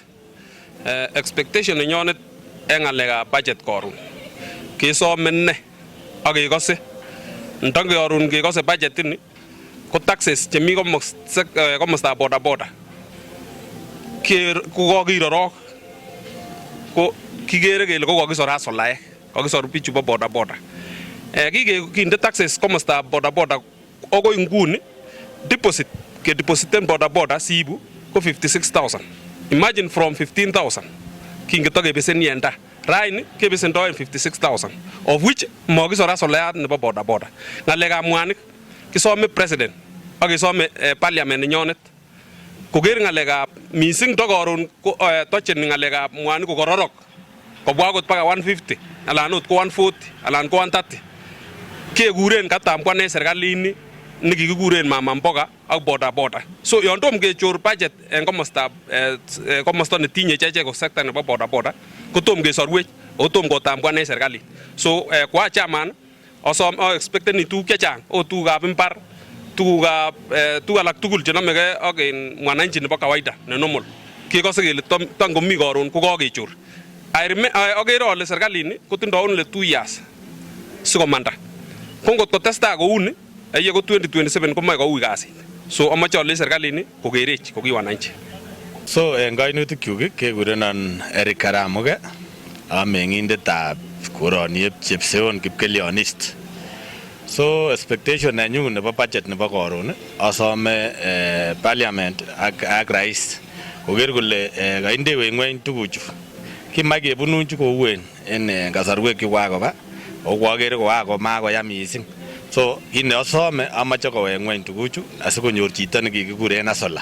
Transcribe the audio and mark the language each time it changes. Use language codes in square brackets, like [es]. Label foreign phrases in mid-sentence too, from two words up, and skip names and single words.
[en] Expectation [kln] nenyonet eng ng'alekab budget koron kesomen ne ak kekose ntangeorun kekose budget ini ko taxes chemi komostab boda kokakirorok ko kikere kele kokakisor hasolaek, kakisor bichu bo boda kinde taxes komostab boda akoi nguni depositen boda siibu ko 56,000. [en] Imagine from [kln] 15,000 kingetokebesen yenda raini kebesendoen 56,000 [en] of which [kln] makisor hasolayat nebo boda ng'alekab mwanik kisome president ak kisome parliament nenyonet koker ng'alekab mising tokoron tocheni ng'alekab mwanik kokororok kobwa akot paka 150 alan ot ko 140 alan ko 130 kekuren katambwane serkalini nekikikuren [sw] mama mboga [kln] ak boda. So yon tom kechor budget en komosta netinye icheket ko sector nebo boda kotom kesorwech ako tom kotambwane serkalit. So kwa chairman expecteni tuguk chechang o tugukab imbar, tuguk alak tugul chenomegei ak mwananchi nebo kawaida ne normal kekose kele tangomi koron ko kakechor. Akere ale serkalini kotindoi [en] only 2 years [kln] sikomanda. Ko ngot kotestai kouni aiye ko 2027 komoe koui kasit. So amache ale serkalini kokerech ko ki wananchi. So en kainutik kekurenon Eric Karamoge, ameng'indetab koroniep Chepseon Kipkelion East. [en] So expectation [kln] nenyu nebo budget nebo koron asome parliament ak rais koker kole kaindewech ng'weny tuguchu kimach kebununchi kouen en kasarwek chukakoba ako kwakere kokakomakoya mising. So kit ne asome amache kowek ngweny tuguchu asikonyor chito nekikikuren asola.